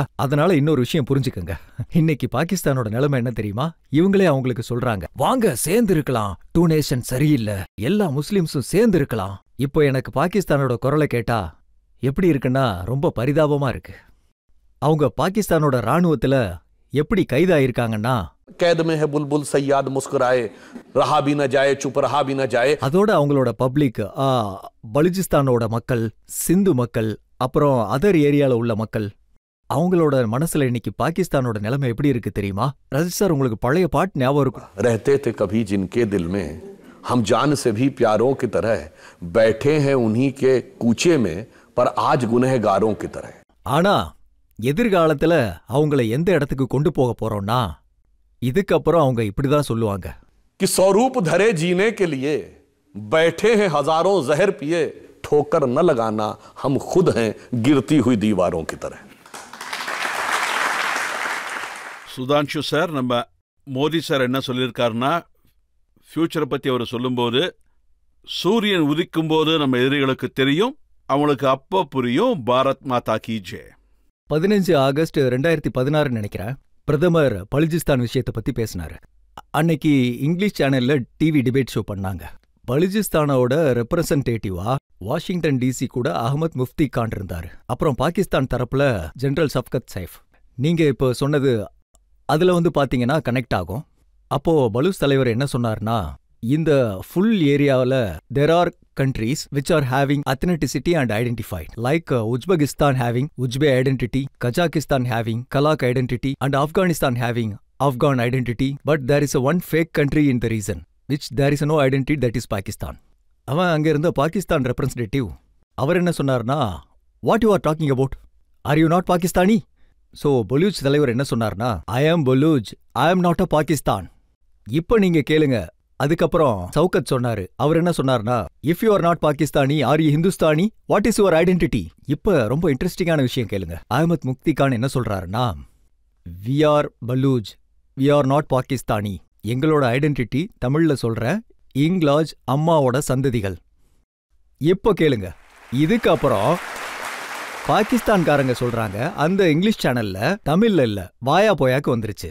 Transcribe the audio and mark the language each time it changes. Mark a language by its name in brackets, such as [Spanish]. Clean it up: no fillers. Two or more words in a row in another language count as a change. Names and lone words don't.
[Tamil] அதனால இன்னொரு விஷயம் புரிஞ்சுக்கங்க. இன்னைக்கு பாகிஸ்தானோட நிலைமை என்ன தெரியுமா? இவங்களே அவங்களுக்கு சொல்றாங்க, வாங்க சேர்ந்து இருக்கலாம், 2 நேஷன் சரியில்லை, எல்லா முஸ்லிம்ஸும் சேர்ந்து இருக்கலாம். இப்போ எனக்கு பாகிஸ்தானோட குரலை கேட்டா எப்படி இருக்குன்னா ரொம்ப பரிதாபமா இருக்கு. அவங்க பாகிஸ்தானோட ராணுவத்துல எப்படி கைதாயிருக்காங்கன்னா, [Hindi] कैद में है बुलबुल सैयाद मुस्कुराए रहा भी न जाए चुप रहा भी न जाए. [Tamil] அதோட அவங்களோட பப்ளிக் பலுச்சிஸ்தானோட மக்கள், சிந்து மக்கள், அப்புறம் அதர் ஏரியால உள்ள மக்கள், அவங்களோட மனசுல இன்னைக்கு பாகிஸ்தானோட நிலைமை எப்படி இருக்கு தெரியுமா? ரஜித் சார், உங்களுக்கு பழைய பாட்டு ஞாபகம் இருக்கும். [Hindi] रहते थे कभी जिनके दिल में हम जान से भी प्यारों की तरह बैठे हैं उन्हीं के कूचे में पर आज गुनहगारों की तरह. [Tamil] ஆனா எதிர்காலத்துல அவங்கள எந்த இடத்துக்கு கொண்டு போக போறோம்னா, இதுக்கப்புறம் அவங்க இப்படிதான் சொல்லுவாங்க, [Hindi] कि स्वरूप धरे जीने के लिए बैठे हैं हजारों जहर पिए ठोकर न लगाना हम खुद हैं गिरती हुई दीवारों की तरह. [Tamil] சுதான்ஷு சார், நம்ம மோடி சார் என்ன சொல்லியிருக்காருன்னா, ஃபியூச்சரை பற்றி அவர் சொல்லும்போது, சூரியன் உதிக்கும் போது நம்ம எதிரிகளுக்கு தெரியும், அவங்களுக்கு அப்போ புரியும், [Hindi] भारत माता की जय. [Tamil] 15 ஆகஸ்ட் 2016 நினைக்கிறேன், பிரதமர் பலுச்சிஸ்தான் விஷயத்தை பத்தி பேசினாரு. அன்னைக்கு இங்கிலீஷ் சேனல்ல [English] TV debate show [Tamil] பண்ணாங்க. பலுச்சிஸ்தானோட ரெப்ரசன்டேட்டிவா வாஷிங்டன் டிசி கூட அஹமத் முஃப்தி கான் இருந்தாரு. அப்புறம் பாகிஸ்தான் தரப்புல ஜெனரல் சஃப்கத் சைஃப். நீங்க இப்போ சொன்னது அதுல பாத்தீங்கன்னா கனெக்ட் ஆகும். அப்போ பலூச் தலைவர் என்ன சொன்னார்னா, இந்த ஃபுல் ஏரியாவில் [English] there are countries which are having ethnicity and identified, like Uzbekistan having Uzbek identity, Kazakhstan having Kazakh identity, and Afghanistan having Afghan identity, but there is a one fake country in the region which there is no identity, that is Pakistan. [Tamil] அவன் அங்க இருந்த பாகிஸ்தான் ரெப்ரசன்டேட்டிவ் அவர் என்ன சொன்னார்னா, [English] what you are talking about, are you not Pakistani? [Tamil] So பலூச் தலைவர் என்ன சொன்னார்னா, [English] I am Baluch, I am not a Pakistan. [Tamil] இப்ப நீங்க கேளுங்க. அதுக்கப்புறம் சவுகத் சொன்னாரு. அவர் என்ன சொன்னார்னா, [English] If you are not Pakistani, are you Hindustani, what is your identity? [Tamil] இப்ப ரொம்ப இன்ட்ரெஸ்டிங்கான விஷயம் கேளுங்க. அஹமத் முஃப்தி கான் என்ன சொல்றாருன்னா, [English] we are Baluch, we are not Pakistani. [Tamil] எங்களோட ஐடென்டிட்டி தமிழ்ல சொல்றேன், இங்கிலாஜ் அம்மாவோட சந்ததிகள். இப்ப கேளுங்க. இதுக்கப்புறம் பாகிஸ்தான்காரங்க சொல்றாங்க, அந்த இங்கிலீஷ் சேனல்ல தமிழ்ல இல்ல வாயா போயாக்கு வந்துருச்சு.